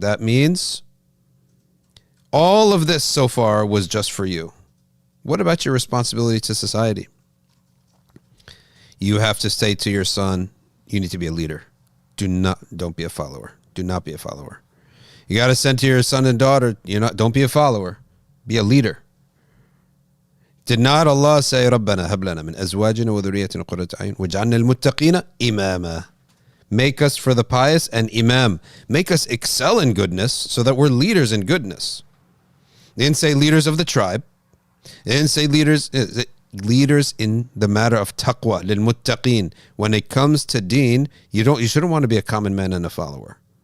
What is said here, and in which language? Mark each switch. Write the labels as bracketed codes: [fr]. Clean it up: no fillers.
[en] That means all of this so far was just for you. What about your responsibility to society? You have to say to your son, you need to be a leader. Don't be a follower. Do not be a follower. You got to send to your son and daughter, don't be a follower. Be a leader. Did not Allah say, [ar] رَبَّنَا هَبْ لَنَا مِنْ أَزْوَاجِنَا وَذُرِّيَّتِنَا قُرَّةَ أَعْيُنٍ وَاجْعَلْنَا لِلْمُتَّقِينَ إِمَامًا. [en] Make us for the pious an imam. Make us excel in goodness so that we're leaders in goodness. They didn't say leaders of the tribe. They didn't say leaders in the matter of taqwa, لِلْمُتَّقِينَ. When it comes to deen, you shouldn't want to be a common man and a follower.